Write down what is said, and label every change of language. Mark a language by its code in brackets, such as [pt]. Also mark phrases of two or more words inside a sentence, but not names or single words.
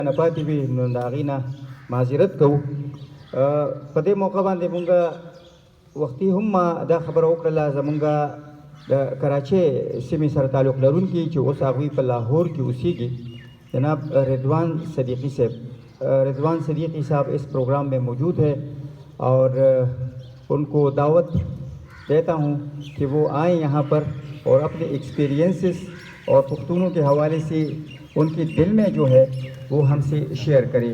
[ps] نپاتې وي نو د هغې نه معذرت کوو. په دې موقع باندې مونږ وختي هم دا خبره وکړله زمونږ د کراچۍ سیمې سره تعلق لرونکي چې اوس هغوی په لاهور کې اوسیږي جناب رضوان صدیقی صاحب. [ur] رضوان صدیقی صاحب اس پروگرام میں موجود ہے اور ان کو دعوت دیتا ہوں کہ وہ آئیں یہاں پر اور اپنے ایکسپیرینسز اور پختونوں کے حوالے سے ان کے دل میں جو ہے وہ ہم سے شیئر کریں.